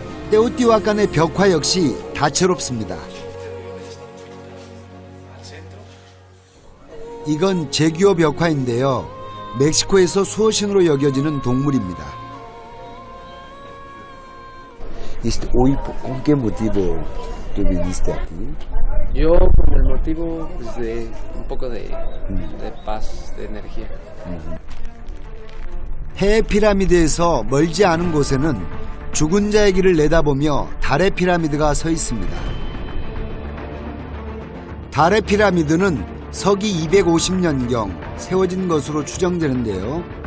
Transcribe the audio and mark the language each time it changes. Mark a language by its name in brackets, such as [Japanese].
[Korean] 테오티후아칸의 벽화 역시 다채롭습니다. 이건 제규어 벽화인데요. 멕시코에서 수호신으로 여겨지는 동물입니다. [Spanish] Hoy, ¿con qué motivo tú viniste aquí? Yo con el motivo pues, de un poco de paz, de energía. [Korean] 해의 피라미드에서 멀지 않은 곳에는 죽은 자의 길을 내다보며 달의 피라미드가 서 있습니다. 달의 피라미드는 서기 250년경 세워진 것으로 추정되는데요.